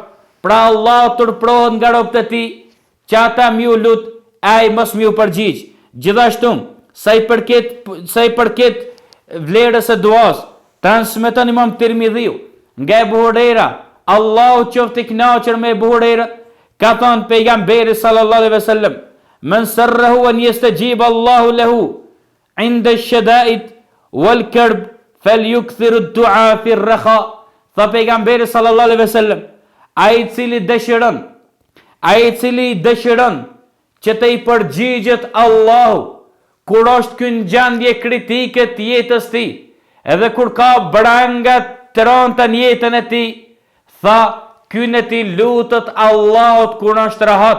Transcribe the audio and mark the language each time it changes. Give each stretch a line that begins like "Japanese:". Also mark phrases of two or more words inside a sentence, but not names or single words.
Albanian: Pra Allahu turprohet nga robët e tij, që ata miu lut, ai mos miu përgjigj. Gjithashtu, sa i përket vlerës e duas, transmeton Imam Tirmidhiu nga Ebu Hurajra, Allahu qoftë i kënaqur me Ebu Hurajra, ka thënë pejgamberi
Arabic: صلى الله عليه وسلم: "من سره أن يستجيب الله له عند الشدائد والكرب فليكثر الدعاء في الرخاء."
Albanian: Tha pejgamberi
Arabic: صلى الله عليه وسلم,
Albanian: ai i cili dëshiron që të i përgjigjet Allahu kur është ky në gjendje kritike të jetës tij, edhe kur ka branga të rënda në jetën e tij, tha ky në ti lutet Allahut kur është rahat.